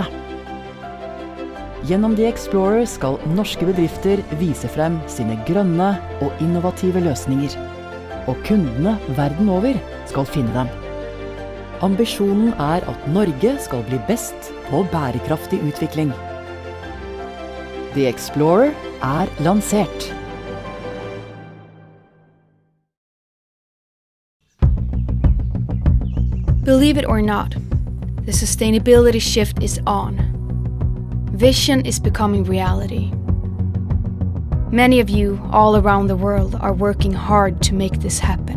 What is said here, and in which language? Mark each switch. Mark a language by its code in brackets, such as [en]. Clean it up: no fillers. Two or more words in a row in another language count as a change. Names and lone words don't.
[no] Gjennom The Explorer skal norske bedrifter vise frem sine grønne og innovative løsninger. Og kundene verden over skal finne dem. Ambisjonen er at Norge skal bli best på bærekraftig utvikling. The Explorer er lansert. [en] Believe it or not, the sustainability shift is on. Vision is becoming reality. Many of you all around the world are working hard to make this happen.